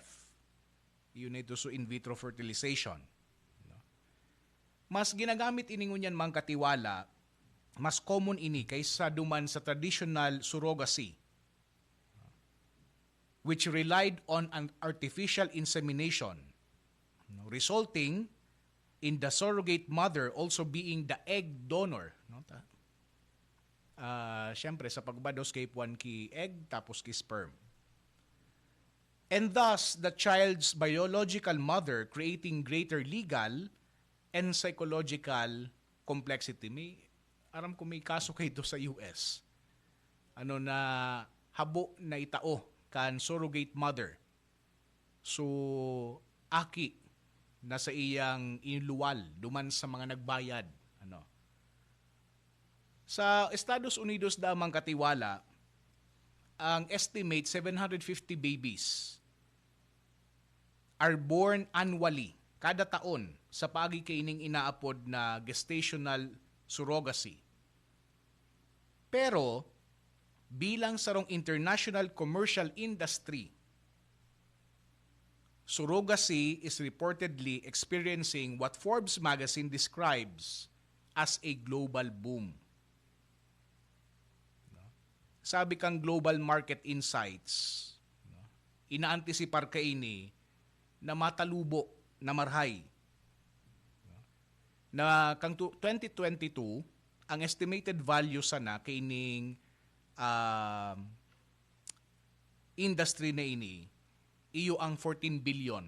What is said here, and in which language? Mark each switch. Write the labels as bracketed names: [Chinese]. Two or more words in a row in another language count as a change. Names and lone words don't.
[Bikol] Yun ito so [English] in vitro fertilization. [Bikol] Mas ginagamit ini ngunyan mga katiwala, mas common ini kaysa duman sa [English] traditional surrogacy, which relied on an artificial insemination, resulting in the surrogate mother also being the egg donor. [Bikol] Siyempre, sa pagbados kay puan ki egg tapos ki sperm. [English] And thus, the child's biological mother creating greater legal and psychological complexity. [Bikol] Aram ko may kaso kayo sa US. Na habo na itao kan surrogate mother. So, aki na sa iyang iluwal duman sa mga nagbayad. Sa Estados Unidos damang katiwala, ang estimate 750 [English] babies are born annually, [Bikol] kada taon, sa pagikaining inaapod na [English] gestational surrogacy. [Bikol] Pero, bilang sarong [English] international commercial industry, surrogacy is reportedly experiencing what Forbes magazine describes as a global boom. [Bikol] Sabi kang Global Market Insights, inaantisipar ka ini na matalubo na marhay. Na kang 2022, ang estimated value sana kaining industry na ini, iyo ang 14 billion.